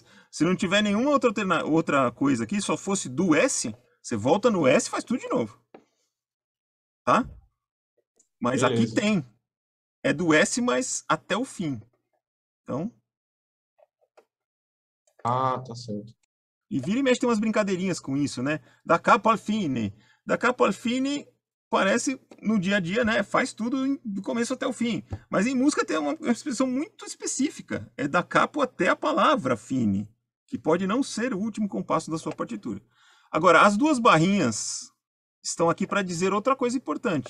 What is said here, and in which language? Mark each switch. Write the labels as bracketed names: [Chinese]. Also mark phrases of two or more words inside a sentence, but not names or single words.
[Portuguese] Se não tiver nenhuma outra coisa aqui, só fosse do S, você volta no S e faz tudo de novo. Tá? Mas aqui Beleza. tem. É do S, mas até o fim. Então, Ah, tá certo. e vira e mexe tem umas brincadeirinhas com isso, né? [Italian] Da capo al fine. Da capo al fine [Portuguese] parece no dia a dia, né? Faz tudo do começo até o fim. Mas em música tem uma expressão muito específica. É [Italian] da capo [Portuguese] até a palavra fine, que pode não ser o último compasso da sua partitura. Agora, as duas barrinhas estão aqui para dizer outra coisa importante.